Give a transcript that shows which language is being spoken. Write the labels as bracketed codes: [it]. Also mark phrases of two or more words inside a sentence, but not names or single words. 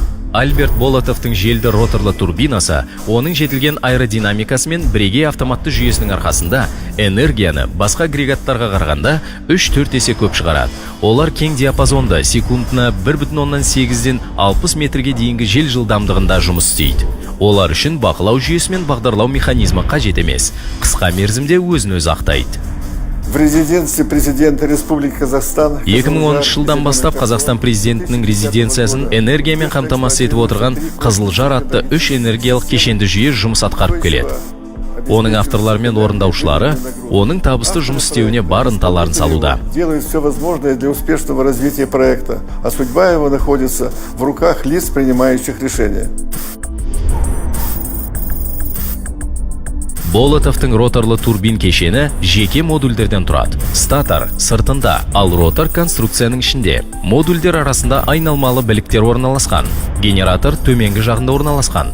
[kk] Альберт Болотовтың желді роторлы турбинасы, оның жетілген аэродинамикасымен бірегей автоматты жүйесінің арқасында энергияны басқа агрегаттарға қарағанда 3-4 есе көп шығарады. Олар кең диапазонда секундына 1,8-ден 60 метрге дейінгі жел жылдамдығында жұмыс істейді. Олар үшін бақылау жүйесі мен бағдарлау механизмі қажет емес, қысқа мерзімде өзін-өзі ақтайды. [ru] В резиденции президента Республики Казахстан [kk] 2010 жылдан бастап Қазақстан президентінің резиденциясын энергиямен қамтамасыз етіп отырған Қызылжар атты 3 энергиялық кешенді жүйе жұмыс атқарып келеді. Оның авторлары мен орындаушылары оның табысты жұмыс істеуіне бар ынталарын салуда. [ru] Делают все возможное для успешного развития проекта, а судьба его находится в руках лиц, принимающих решения. [kk] Болотовтың роторлы турбин кешені жеке модульдерден тұрады. Статор сыртында, ал ротор конструкцияның ішінде. Модульдер арасында айналмалы біліктер орналасқан. Генератор төменгі жағында орналасқан.